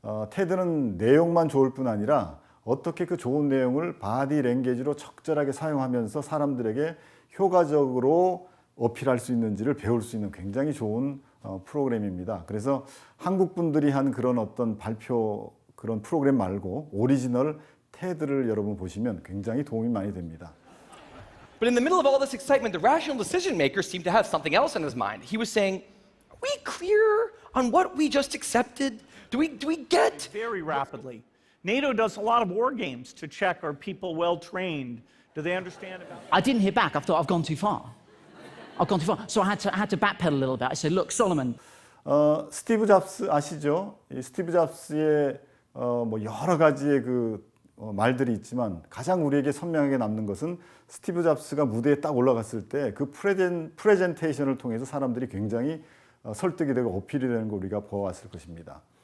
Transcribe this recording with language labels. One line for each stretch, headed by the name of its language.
Korean: 테드는 내용만 좋을 뿐 아니라 어떻게 그 좋은 내용을 바디 랭귀지로 적절하게 사용하면서 사람들에게 효과적으로 어필할 수 있는지를 배울 수 있는 굉장히 좋은 프로그램입니다. 그래서 한국 분들이 한 그런 어떤 발표 그런 프로그램 말고 오리지널 테드를 여러분 보시면 굉장히 도움이 많이 됩니다.
English: But in the middle of all this excitement, the rational decision maker seemed to have something else on his mind. He was saying, "Are we clear on what we just accepted? Do we get?" Very rapidly. NATO does a lot of war games to check are people well trained. Do they understand about I didn't hear back. I thought I've gone too far. I've gone too far. So I had to backpedal a little bit. I said, "Look, Solomon."
Korean: 스티브 잡스 아시죠? 이 스티브 잡스의 뭐 여러 가지의 말들이 있지만 가장 우리에게 선명하게 남는 것은 스티브 잡스가 무대에 딱 올라갔을 때 그 프레젠테이션을 통해서 사람들이 굉장히 설득이 되고 어필이 되는 걸 우리가 보아왔을 것입니다.